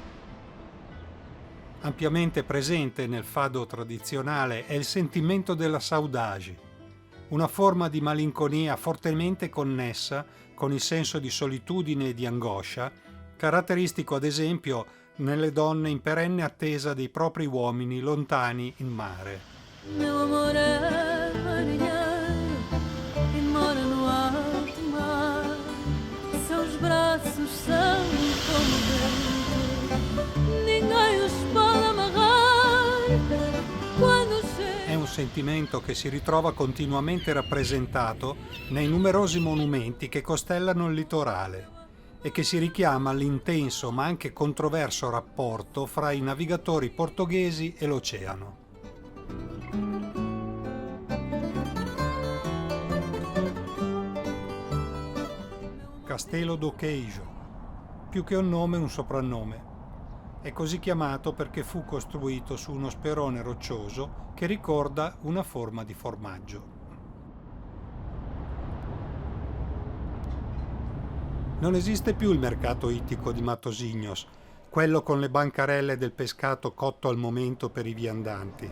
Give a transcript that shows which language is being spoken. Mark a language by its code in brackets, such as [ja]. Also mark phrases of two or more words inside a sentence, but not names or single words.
[it] Ampiamente presente nel fado tradizionale è il sentimento della saudade, una forma di malinconia fortemente connessa con il senso di solitudine e di angoscia, caratteristico ad esempio nelle donne in perenne attesa dei propri uomini lontani in mare. [pt] Meu amor é marinheiro e mora no alto mar. Seus braços são como vento, ninguém os pode amarrar. Quando [it] È un sentimento che si ritrova continuamente rappresentato nei numerosi monumenti che costellano il litorale e che si richiama all'intenso ma anche controverso rapporto fra i navigatori portoghesi e l'oceano. Castelo do Queijo, più che un nome un soprannome. È così chiamato perché fu costruito su uno sperone roccioso che ricorda una forma di formaggio. Non esiste più il mercato ittico di Matosinhos, quello con le bancarelle del pescato cotto al momento per i viandanti.